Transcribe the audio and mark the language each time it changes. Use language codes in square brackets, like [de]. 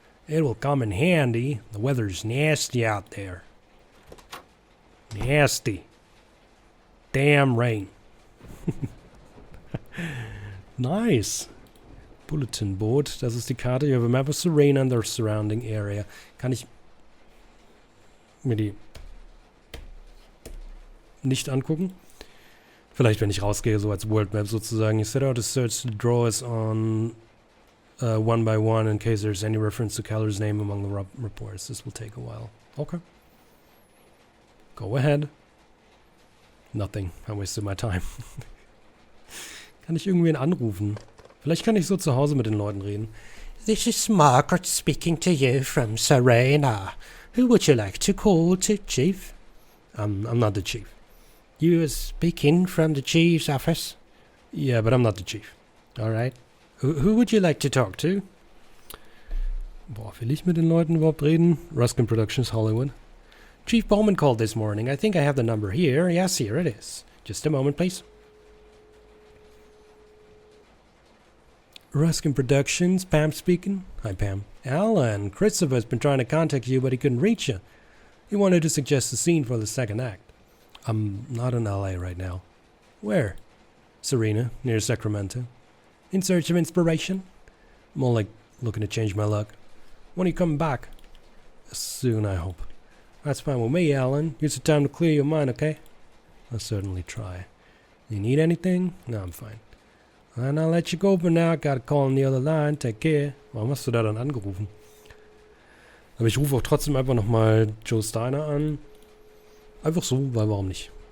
[en] It will come in handy. The weather's nasty out there. Nasty. Damn rain. Nice. Bulletin Board. [de] Das ist die Karte. [en] You have a map of Serena and their surrounding area. [de] Kann ich mir die nicht angucken? Vielleicht, wenn ich rausgehe, so als World Map sozusagen. [en] You set out to search the drawers on one by one in case there's any reference to Keller's name among the reports. This will take a while. Okay. Go ahead. Nothing. I wasted my time. [de] Kann ich irgendwen anrufen? Vielleicht kann ich so zu Hause mit den Leuten reden. [en] This is Margaret speaking to you from Serena. Who would you like to call to, Chief? I'm not the chief. You are speaking from the Chief's office? Yeah, but I'm not the chief. Alright. Who would you like to talk to? [de] Boah, will ich mit den Leuten überhaupt reden? [en] Ruskin Productions, Hollywood. Chief Bowman called this morning. I think I have the number here. Yes, here it is. Just a moment, please. Ruskin Productions, Pam speaking. Hi, Pam. Alan, Christopher's been trying to contact you, but he couldn't reach you. He wanted to suggest a scene for the second act. I'm not in LA right now. Where? Serena, near Sacramento. In search of inspiration? More like looking to change my luck. When are you coming back? Soon, I hope. That's fine with me, Alan. Use the time to clear your mind, okay? I'll certainly try. You need anything? No, I'm fine. And I'll let you go for now. Got a call on the other line. Take care. [de] Warum hast du da dann angerufen? Aber ich rufe auch trotzdem einfach nochmal Joe Steiner an. Einfach so, weil warum nicht?